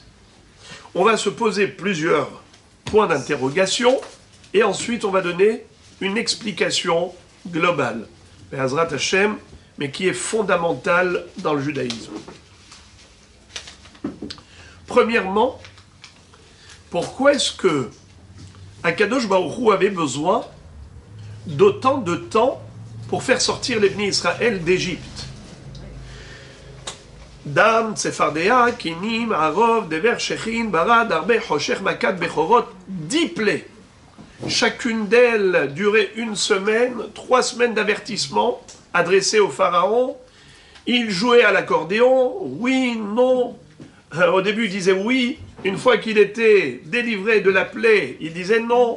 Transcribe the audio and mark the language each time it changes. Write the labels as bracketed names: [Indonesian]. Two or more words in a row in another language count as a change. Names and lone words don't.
[French] On va se poser plusieurs points d'interrogation et ensuite on va donner une explication globale, [Hebrew] בעזרת השם, [French] mais qui est fondamentale dans le judaïsme. Premièrement, pourquoi est-ce que [Hebrew] הקדוש ברוך הוא [French] avait besoin d'autant de temps pour faire sortir les [Hebrew] בני ישראל [French] d'Égypte? [Hebrew] דם, צפרדע, כינים, ערוב, דבר, שחין, ברד, ארבה, חושך, מכת בכורות, [French] 10 plaies. Chacune d'elles durait 1 semaine, 3 semaines d'avertissement adressées au pharaon. Il jouait à l'accordéon, oui, non. Au début, il disait oui. Une fois qu'il était délivré de la plaie, il disait non.